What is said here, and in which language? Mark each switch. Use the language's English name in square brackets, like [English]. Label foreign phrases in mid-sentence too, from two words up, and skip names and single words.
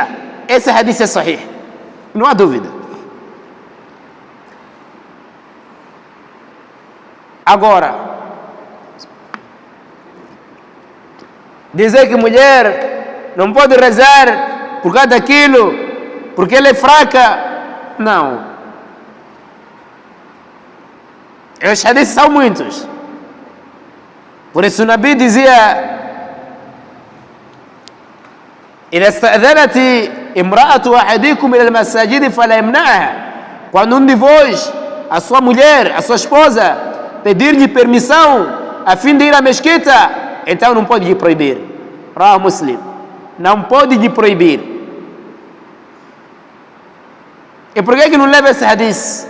[Portuguese] Esse hadith é sahih, não há dúvida. Agora, dizer que mulher não pode rezar por causa daquilo, porque ela é fraca, não. Os hadiths são muitos. Por isso o Nabi dizia: [Arabic] إذا استأذنت امرأة أحدكم إلى المساجد فلا يمنعها. [Portuguese] Quando de vós, a sua mulher, a sua esposa, pedir-lhe permissão a fim de ir à mesquita, então não pode lhe proibir. [Arabic] رواه مسلم. [Portuguese] Não pode lhe proibir. E por que não leva esse hadith?